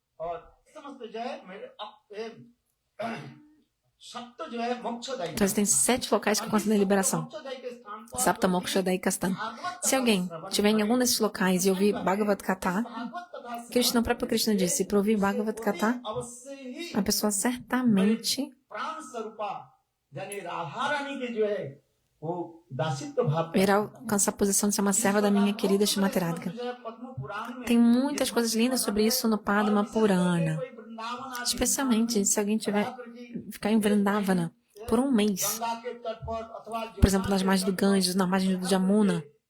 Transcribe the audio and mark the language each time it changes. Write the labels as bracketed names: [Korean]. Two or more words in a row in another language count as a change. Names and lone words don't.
[Portuguese] Então, tem 7 locais que concedem liberação. [Sanskrit] सप्त मोक्ष दायक स्थान. [Portuguese] Se alguém estiver em algum desses locais e ouvir Bhagavad Gita, o próprio Krishna disse: para ouvir Bhagavad Gita, a pessoa certamente [Hindi] प्राण स्वरूपा यानी राधा रानी के जो है वो दासित्व भाव [Portuguese] Eu irá alcançar a posição de ser uma serva da minha querida Shrimati Radhika. [Hindi] जो है पद्म पुराण में [Portuguese] Tem muitas coisas lindas sobre isso no Padma Purana. Especialmente se alguém ficar em Vrindavana por um mês. [Hindi] गंगा के तट पर अथवा [Portuguese] Por exemplo, nas margens do Ganges, nas margens do Jamuna.